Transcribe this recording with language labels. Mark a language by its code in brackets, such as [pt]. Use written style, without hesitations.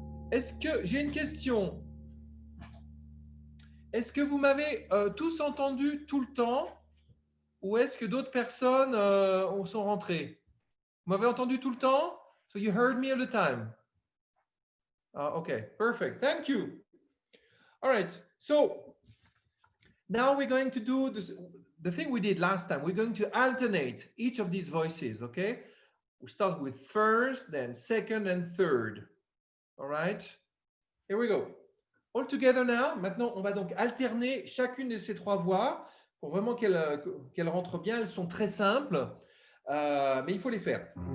[fr] Est-ce que j'ai une question? Est-ce que vous m'avez tous entendu tout le temps ou est-ce que d'autres personnes sont rentrées? Vous m'avez entendu tout le temps? [en] So you heard me all the time. Okay, perfect. Thank you. All right. So now we're going to do this, the thing we did last time. We're going to alternate each of these voices, okay? We start with first, then second, and third. All right? Here we go. All together now. [fr] Maintenant, on va donc alterner chacune de ces trois voix pour vraiment qu'elles rentrent bien. Elles sont très simples, mais il faut les faire.